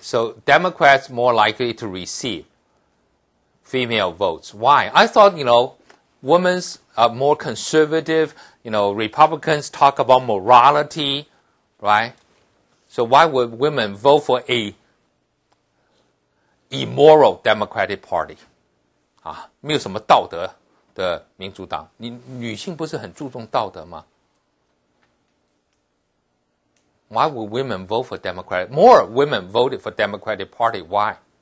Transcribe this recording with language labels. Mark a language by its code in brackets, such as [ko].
[en] So Democrats more likely to receive female votes. Why? I thought, women's are more conservative. Republicans talk about morality, right? So why would women vote for a immoral Democratic Party? [zh] 没有什么道德的民主党。女性不是很注重道德吗？ [en] Why would women vote for Democratic? More women voted for Democratic Party. Why?